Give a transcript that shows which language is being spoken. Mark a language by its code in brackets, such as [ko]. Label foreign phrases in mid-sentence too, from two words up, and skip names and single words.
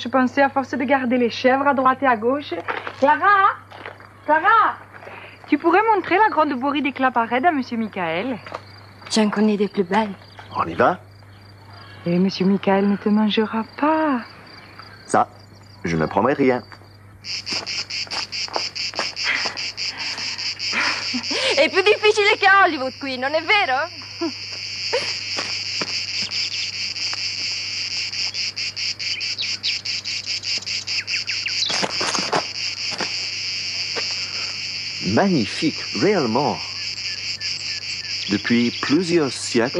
[fr] Pensez à force de garder les chèvres à droite et à gauche. Clara! Clara! Tu pourrais montrer la grotte de Boris des Claparèdes à monsieur Michael? J'en connais des plus belles. On y va? Et monsieur Michael ne te mangera pas. Ça, je ne promets rien. [it] È più difficile che a Hollywood qui, non è vero? [fr] Magnifique, réellement. Depuis plusieurs siècles.